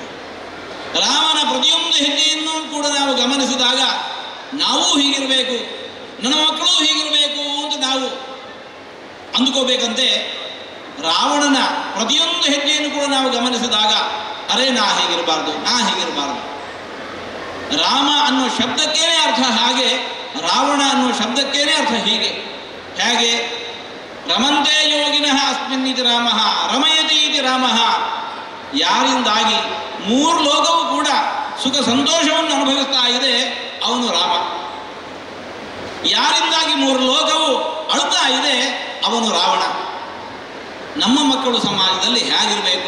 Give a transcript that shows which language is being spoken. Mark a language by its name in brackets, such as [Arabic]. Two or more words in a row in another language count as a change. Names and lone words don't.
[Kannada] ರಾಮನ ಪ್ರತಿಯೊಂದು ಹೆಜ್ಜೆಯನ್ನು ಕೂಡ ನಾವು ಗಮನಿಸಿದಾಗ ನಾವೂ ಹೀಗಿರಬೇಕು, ನನ್ನ ಮಕ್ಕಳು ಹೀಗಿರಬೇಕು ಅಂತ ನಾವು ಅಂದುಕೋಬೇಕಂತೆ. ರಾವಣನ ಪ್ರತಿಯೊಂದು ಹೆಜ್ಜೆಯನ್ನು ಕೂಡ ನಾವು ಗಮನಿಸಿದಾಗ, ಅರೆ ನಾ ಹೀಗಿರಬಾರ್ದು, ನಾ ಹೀಗಿರಬಾರ್ದು. ರಾಮ ಅನ್ನೋ ಶಬ್ದಕ್ಕೇನೆ ಅರ್ಥ ಹಾಗೆ, ರಾವಣ ಅನ್ನೋ ಶಬ್ದಕ್ಕೇನೆ ಅರ್ಥ ಹೀಗೆ. ಹೇಗೆ? [Sanskrit] ರಮಂತೆ ಯೋಗಿನಃ ಅಸ್ಮಿನ್ನಿತಿ ರಾಮಃ ರಮಯತಿ ಇತಿ ರಾಮಃ. [Kannada] ಯಾರಿಂದಾಗಿ 3 ಲೋಕವೂ ಕೂಡ ಸುಖ ಸಂತೋಷವನ್ನು ಅನುಭವಿಸ್ತಾ ಇದೆ, ಅವನು ರಾಮ. ಯಾರಿಂದಾಗಿ 3 ಲೋಕವು ಅಳುತ್ತಾ ಇದೆ, ಅವನು ರಾವಣ. ನಮ್ಮ ಮಕ್ಕಳು ಸಮಾಜದಲ್ಲಿ ಹೇಗಿರಬೇಕು?